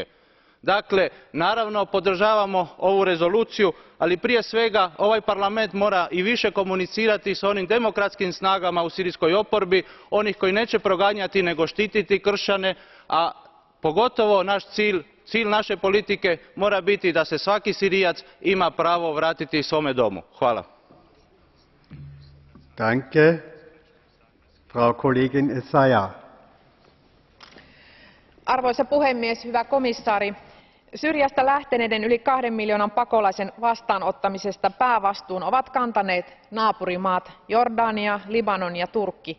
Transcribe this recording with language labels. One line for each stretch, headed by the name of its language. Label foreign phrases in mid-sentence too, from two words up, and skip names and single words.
Croatian: Dakle, naravno podržavamo ovu rezoluciju, ali prije svega ovaj Parlament mora i više komunicirati s onim demokratskim snagama u sirijskoj oporbi, onih koji neće proganjati nego štititi kršćane, a pogotovo naš cilj naše politike mora biti da se svaki Sirijac ima pravo vratiti svome domu. Hvala.
German: Danke. Frau Kollegin Essayah.
Finnish: Arvoisa puhemies, hyvä komissaari, Syyriasta lähteneiden yli 2 miljoonan pakolaisen vastaanottamisesta päävastuun ovat kantaneet naapurimaat Jordania, Libanon ja Turkki.